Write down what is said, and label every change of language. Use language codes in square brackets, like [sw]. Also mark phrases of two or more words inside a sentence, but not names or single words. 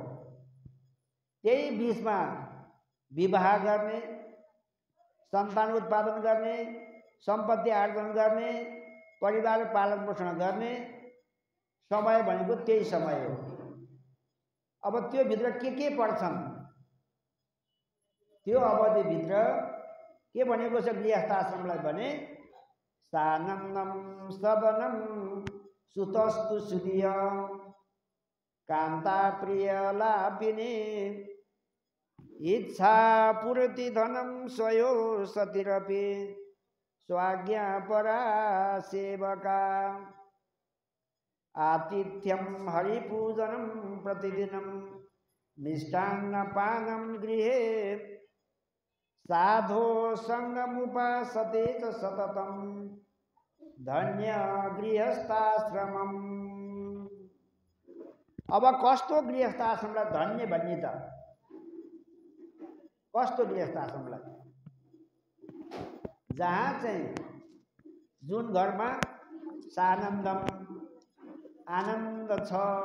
[ne] त्यही बिचमा विवाह गर्ने, सन्तान उत्पादन गर्ने, सम्पत्ति आर्जन गर्ने, परिवार पालन पोषण गर्ने समय भनेको त्यही समय हो। अब त्यो भित्र के पर्छन्, त्यो अवधिभित्र के भनेको छ गृहस्थ आश्रमलाई भने, [sa] सानन्दम सदनम सुतस्तु सुधिय कान्ता प्रिय लापिने इच्छा पूर्ति धनम स्वयो सतिरपि स्वाज्ञा परा सेवका आतिथ्यम हरिपूजनम प्रतिदिनम मिष्टान्न पानम गृहे साधो संगमुपासते च सततम धन्य गृहस्थाश्रमम। [ne] अब कस्तो गृहस्थाश्रमलाई धन्य भन्ने त, कस्तो गृहस्थाश्रमलाई, जहाँ चाहिँ जुन घरमा सानन्दम आनन्द छ,